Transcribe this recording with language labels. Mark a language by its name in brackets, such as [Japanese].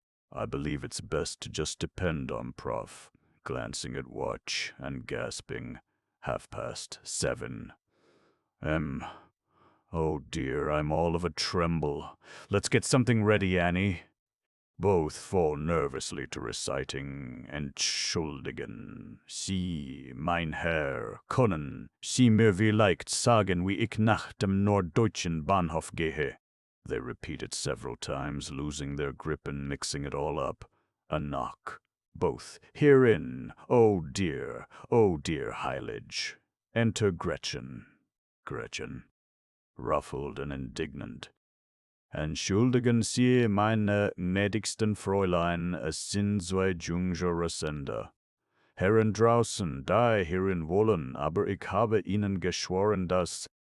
[English] I believe it's best to just depend on Prof, glancing at watch and gasping. 7:30. Oh dear, I'm all of a tremble. Let's get something ready, Annie. Both fall nervously to reciting Entschuldigen. [German] Sie, mein Herr, können Sie mir vielleicht sagen, wie ich nach dem Norddeutschen Bahnhof gehe? [English] They repeat it several times, losing their grip and mixing it all up. A knock. Both. Herein. Oh dear, Heilige. Enter Gretchen. Gretchen, ruffled and indignant. [German] Entschuldigen Sie, meine gnädigsten Fräulein, es sind zwei jüngere Sender. Herren draußen, die hierin wollen, aber ich habe Ihnen geschworen, dass...